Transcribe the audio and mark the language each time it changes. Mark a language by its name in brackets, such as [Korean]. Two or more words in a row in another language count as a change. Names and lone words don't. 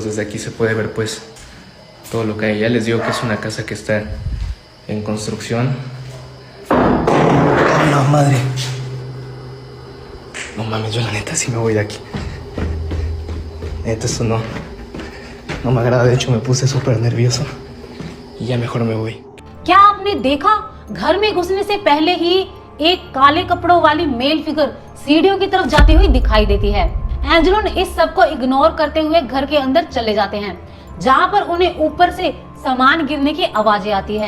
[Spanish] Desde aquí se puede ver pues todo lo que hay. Ya les digo que es una casa que está en construcción. ¡Oh, la madre! No mames, yo la neta sí me voy de aquí. Neta, esto no me agrada. De hecho me puse súper nervioso y ya mejor me voy. [Hindi] क्या आपने देखा? घर में घुसने से पहले ही एक काले कपड़ों वाली [English] male figure [Hindi] सीढ़ियों की तरफ जाती हुई दिखाई देती है। एंजेलोन इस सब को इग्नोर करते हुए घर के अंदर चले जाते हैं, जहां पर उन्हें ऊपर से सामान गिरने की आवाजें आती हैं।